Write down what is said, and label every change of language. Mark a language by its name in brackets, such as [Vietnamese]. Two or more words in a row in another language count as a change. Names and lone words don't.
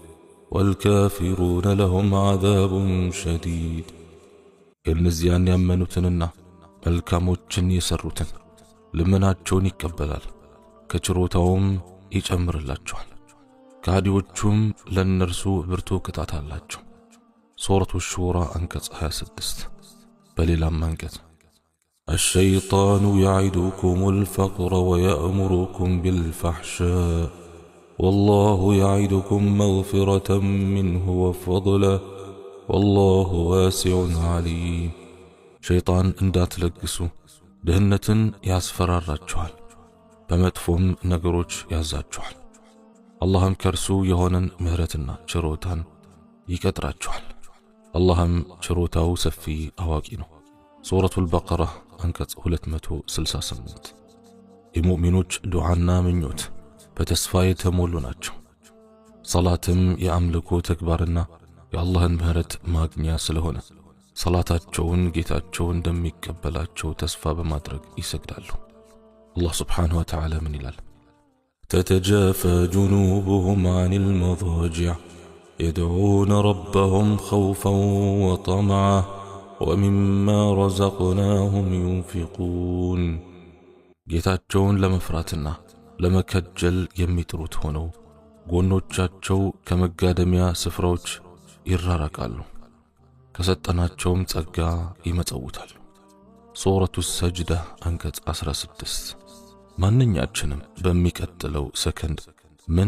[Arabic] والكافرون لهم عذاب شديد። [Amharic] የእነዚያን ያመኑትንና መልካሞችን የሰሩትን ልመናቸውን ይቀበላል፣ ከችሮታውም ይጨምርላቸዋል። ከሃዲዎቹም ለእነርሱ ብርቱ ቅጣት አላቸው። ሱረቱ ሹራ አንቀጽ 26። በሌላም አንቀጽ [Arabic] الشيطان يعدكم الفقر ويأمركم بالفحشاء والله يعدكم مغفرة منه وفضلا والله واسع عليم። ሸይጣን [Amharic] እንዳትለግሱ ድህነትን ያስፈራራችኋል፣ በመጥፎም ነገሮች ያዛችኋል። አላህም ከእርሱ የሆነን ምህረትና ችሮታን ይቀጥራችኋል። አላህም ችሮታው ሰፊ አዋቂ ነው። ሱረቱል በቀራ አንቀጽ 268። የሙእሚኖች ዱዓና ምኞት በተስፋ የተሞሉ ናቸው። ሰላትም የአምልኮ ተግባርና የአላህን ምህረት ማግኛ ስለሆነ ሰላታቸውን ጌታቸው እንደሚቀበላቸው ተስፋ በማድረግ ይሰግዳሉ። አላህ [Arabic] سبحانه وتعالى [Amharic] ምን ይላል? [Arabic] تتجافى جنوبهم عن المضاجع يدعون ربهم خوفا وطمعا ومما رزقناهم ينفقون። [Amharic] ጌታቸውን ለመፍራትና ለመከጀል የሚጥሩት ሆነው ጎኖቻቸው ከመጋደሚያ ስፍራዎች ይራራቃሉ፣ ከሰጠናቸውም ጸጋ ይመጸውታሉ። ሱረቱ ሰጅዳ አንቀጽ 16። ማንኛችንም በሚቀጥለው ሰከንድ ምን